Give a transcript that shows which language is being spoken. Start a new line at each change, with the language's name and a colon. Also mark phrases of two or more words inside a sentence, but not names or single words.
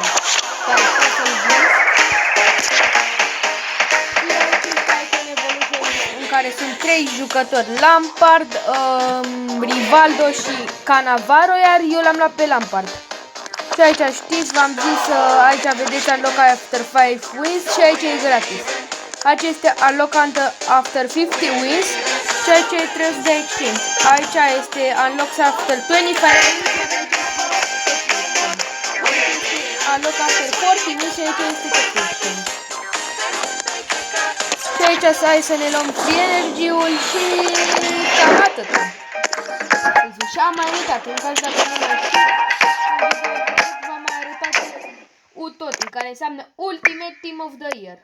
Romanian: Care trebuie să-l vinzi. Care sunt 3 jucători, Lampard, Rivaldo și Cannavaro, iar eu l-am luat pe Lampard. Și aici știți, v-am zis, aici vedeți
English: unlock after 5 wins
Romanian: și aici e gratis. Aici este
English: unlock after 50 wins,
Romanian: ceea ce trebuie să dai exchange. Aici este
English: unlock after 25 wins, unlock after 40 wins
Romanian: și aici este tot exchange. Și aici hai să ne luăm
English: free energy-ul
Romanian: și cam atât. Și am mai uitat, în caz dacă nu mai știu, v-am mai arătat UTOTI, care înseamnă Ultimate Team of the Year.